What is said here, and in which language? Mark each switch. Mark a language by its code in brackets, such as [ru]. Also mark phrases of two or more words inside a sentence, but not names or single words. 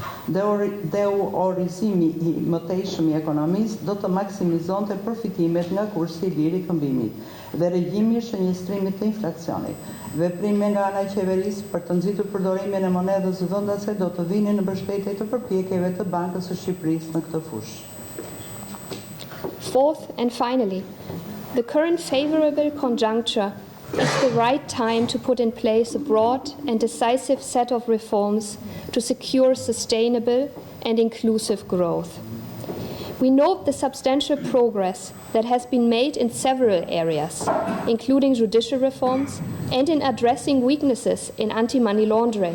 [sq] Deurizimi i mëtejshëm i ekonomisë do të maksimizonte përfitimet nga kursi i lirë i këmbimit dhe regjimi i shënjestrimit të inflacionit. Veprime nga ana e qeverisë për të nxitur përdorimin e monedhës vendase do të vinin në mbështetje të përpjekjeve të Bankës së Shqipërisë në këtë fushë. [en] Fourth and finally, the current favorable conjuncture is the right time to put in place a broad and decisive set of reforms to secure sustainable and inclusive growth. We note the substantial progress that has been made in several areas, including judicial reforms and in addressing weaknesses in anti-money laundering.